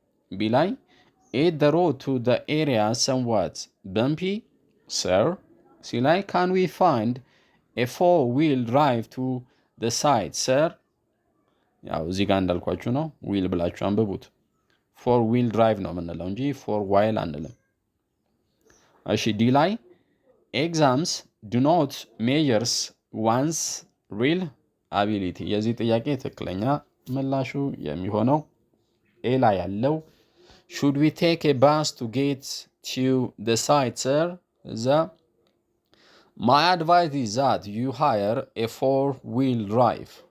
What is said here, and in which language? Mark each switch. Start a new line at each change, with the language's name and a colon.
English: B ላይ is the road to the area somewhat bumpy, sir? C ላይ can we find a four-wheel drive to the site, sir?
Amharic: ያው እዚህ ጋር እንዳልኳችሁ ነው። ዊል ብላችሁ አንብቡት። ፎር ዊል ድራይቭ ነው የምንለው እንጂ ፎር ዋይል አንልም። እሺ ዲ ላይ
English: ኤግዛምስ ዱ ኖት ሜጀርስ ዋንስ ሪል አቢሊቲ።
Amharic: የዚህ ጥያቄ ትክክለኛ ምላሹ የሚሆነው ኤ ላይ ያለው
English: should we take a bus to get to the site, sir? My advice is that you hire a four-wheel drive.